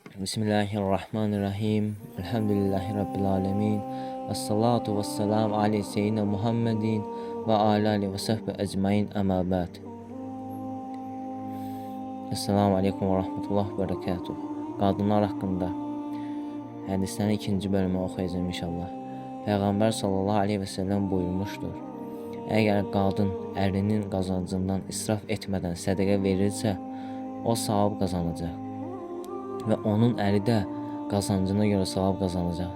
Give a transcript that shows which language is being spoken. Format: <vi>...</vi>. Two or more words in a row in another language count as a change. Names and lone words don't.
<ar>بسم الله الرحمن الرحيم الحمد لله رب العالمين. والصلاة والسلام على سيدنا محمد وعلى آله وصحبه أجمعين أما بعد. السلام عليكم ورحمة الله وبركاته.</ar> <az>Qadınlar haqqında hədislərin ikinci bölümü oxuyacağım inşallah. Peyğəmbər</az> <ar>صلى الله عليه وسلم</ar> <az>buyurmuşdur: Əgər qadın ərinin qazancından israf etmədən sədəqə verirsə, o savab qazanacaq və onun əri də qazancına görə savab qazanacaq.</az>